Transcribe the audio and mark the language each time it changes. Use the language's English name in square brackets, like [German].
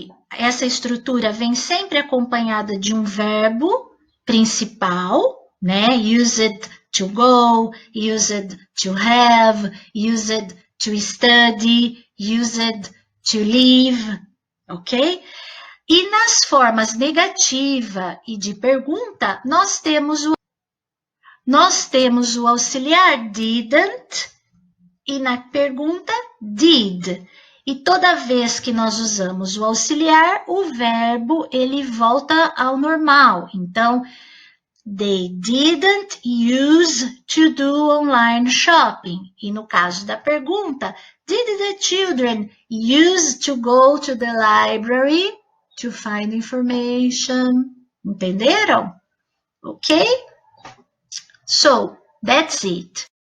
[Portuguese] Essa estrutura vem sempre acompanhada de um verbo principal, né? [English] Used to go, used to have, used to study, used to live, ok? [Portuguese] E nas formas negativa e de pergunta, nós temos o auxiliar didn't e na pergunta did. E toda vez que nós usamos o auxiliar, o verbo ele volta ao normal. [English] Então, they didn't use to do online shopping. [Portuguese] E no caso da pergunta, [English] did the children use to go to the library to find information? [Portuguese] Entenderam? [English] Ok? So, that's it.